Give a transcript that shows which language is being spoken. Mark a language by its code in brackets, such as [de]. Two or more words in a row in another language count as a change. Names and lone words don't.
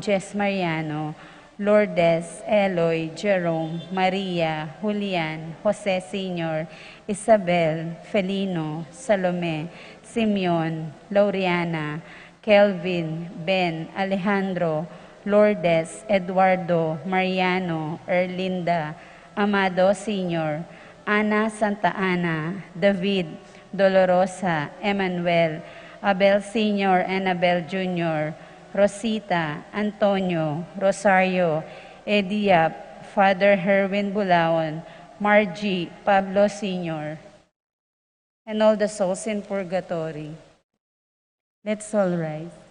[en] Jess Mariano, Lourdes, Eloy, Jerome, Maria, Julian, Jose Sr., Isabel, Felino, Salome, Simeon, Laureana, Kelvin, Ben, Alejandro, Lourdes, Eduardo, Mariano, Erlinda, Amado Sr., Ana Santa Ana, David, Dolorosa, Emmanuel, Abel Sr. and Abel Jr., Rosita, Antonio, Rosario, Ediap, Father Herwin Bulaon, Margie, Pablo Sr., and all the souls in purgatory. Let's all rise.